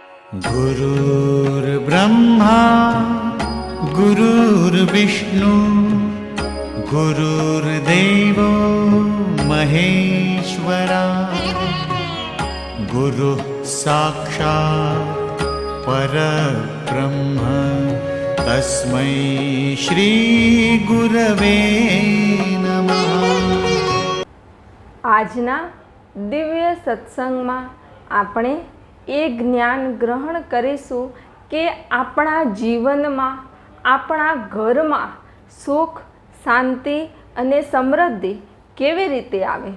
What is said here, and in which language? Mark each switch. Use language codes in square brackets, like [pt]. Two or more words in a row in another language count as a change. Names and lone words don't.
[sa] गुरुर्ब्रह्मा गुरुर्विष्णु गुरुर्देवो महेश्वरा गुरुः साक्षात् परब्रह्म तस्मै श्री गुरवे नमः। [gu] આજના દિવ્ય સત્સંગમાં આપણે એ જ્ઞાન ગ્રહણ કરીશું કે આપણા જીવનમાં, આપણા ઘરમાં સુખ, શાંતિ અને સમૃદ્ધિ કેવી રીતે આવે.